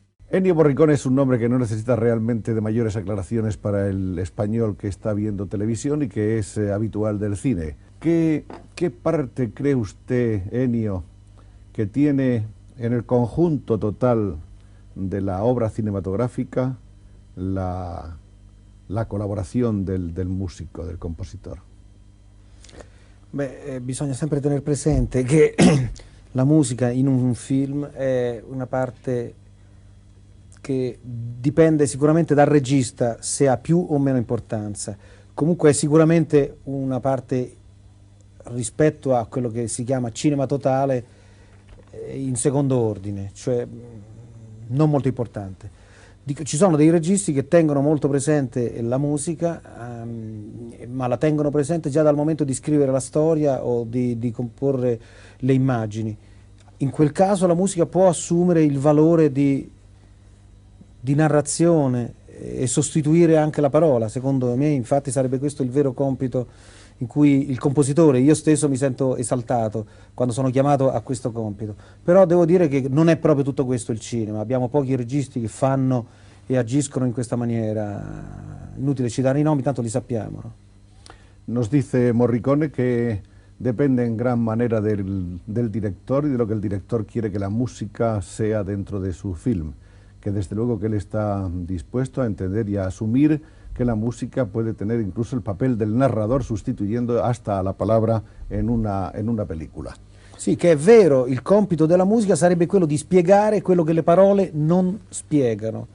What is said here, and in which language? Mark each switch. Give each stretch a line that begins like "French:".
Spanish: Ennio Morricone es un nombre que no necesita realmente de mayores aclaraciones para el español que está viendo televisión y que es habitual del cine. ¿Qué parte cree usted, Ennio, que tiene en el conjunto total de la obra cinematográfica
Italian: la colaborazione del musico,
Spanish: del compositor?
Italian: Bisogna sempre tenere presente che la musica in un film è una parte che dipende sicuramente dal regista se ha più o meno importanza. Comunque è sicuramente una parte rispetto a quello che si chiama cinema totale in secondo ordine, cioè non molto importante. Ci sono dei registi che tengono molto presente la musica, ma la tengono presente già dal momento di scrivere la storia o di comporre le immagini. In quel caso la musica può assumere il valore di narrazione e sostituire anche la parola. Secondo me, infatti, sarebbe questo il vero compito in cui il compositore, io stesso mi sento esaltato quando sono chiamato a questo compito. Però devo dire che non è proprio tutto questo il cinema, abbiamo pochi registi che fanno e agiscono in questa maniera. Inutile citare i nomi, tanto li sappiamo, ¿no?
Spanish: Nos dice Morricone que depende en gran manera del director y de lo que el director quiere que la música sea dentro de su film, que desde luego que él está dispuesto a entender y a asumir que la música puede tener incluso el papel del narrador, sustituyendo hasta a la palabra en una película.
Italian: Sì, che è vero, il compito della musica sarebbe quello di spiegare quello che le parole non spiegano.